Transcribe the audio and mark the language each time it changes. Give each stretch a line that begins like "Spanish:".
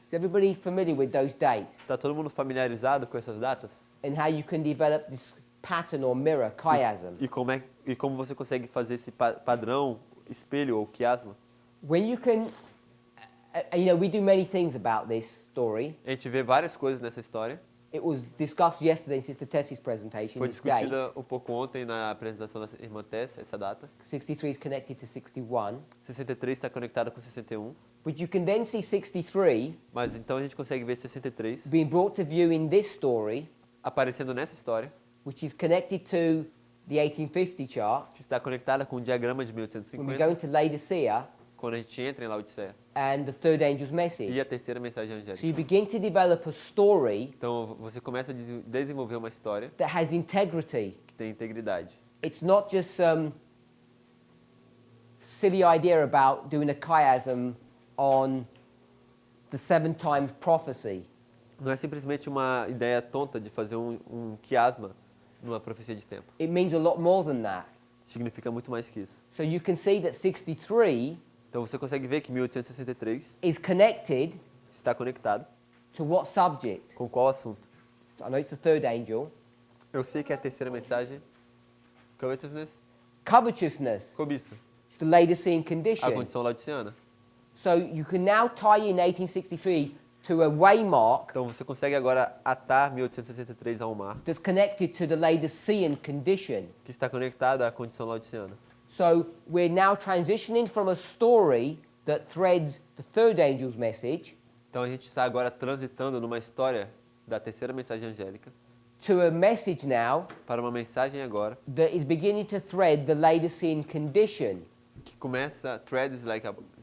English: Is everybody familiar with those dates
Portuguese: Está todo mundo familiarizado com essas datas?
English: and how you can develop this pattern or mirror, chiasm?
Portuguese: E como você consegue fazer esse padrão, espelho ou quiasma?
English: When you can, you know, we do many things about this story.
Portuguese: A gente vê várias coisas nessa história.
English: It was discussed yesterday in Sister Tessie's presentation,
Portuguese: Foi
English: this date.
Portuguese: discutida um pouco ontem na apresentação da irmã Tess, essa data.
English: 63 is connected to 61.
Portuguese: 63 está conectada com 61.
English: But you can then see 63
Portuguese: Mas então a gente consegue ver 63
English: being brought to view in this story
Portuguese: aparecendo nessa história
English: which is connected to the 1850 chart,
Portuguese: que está conectada com o diagrama de
English: when we
Portuguese: 1850,
English: go into Laodicea
Portuguese: quando a gente entra em Laodiceia,
English: and the third angel's
Portuguese: e
English: message.
Portuguese: a terceira mensagem
English: So
Portuguese: angélica.
English: you begin to develop a story
Portuguese: Então você começa a desenvolver uma história
English: that has integrity.
Portuguese: que tem integridade.
English: It's not just some silly idea about doing a chiasm on the 7 times prophecy.
Portuguese: Não é simplesmente uma ideia tonta de fazer um quiasma numa profecia de tempo.
English: It means a lot more than that.
Portuguese: Significa muito mais que isso.
English: So you can see that 63
Portuguese: Então você consegue ver que 1863
English: is connected
Portuguese: está conectado
English: to what subject?
Portuguese: com qual assunto?
English: I know it's the third angel.
Portuguese: Eu sei que é a terceira mensagem, covetousness,
English: Covetousness,
Portuguese: cobiça,
English: the Laodicean
Portuguese: a
English: condition.
Portuguese: condição laodiciana.
English: So you can now tie in 1863 to a waymark
Portuguese: Então você consegue agora atar 1863 a um marco
English: that's connected to the Laodicean condition.
Portuguese: que está conectado à condição laodiciana.
English: So we're now transitioning from a story that threads the third angel's message
Portuguese: Então a gente está agora transitando numa história da terceira mensagem angélica
English: to a message now
Portuguese: para uma mensagem agora
English: that is beginning to thread the Laodicean condition.
Portuguese: que começa
English: threads like a,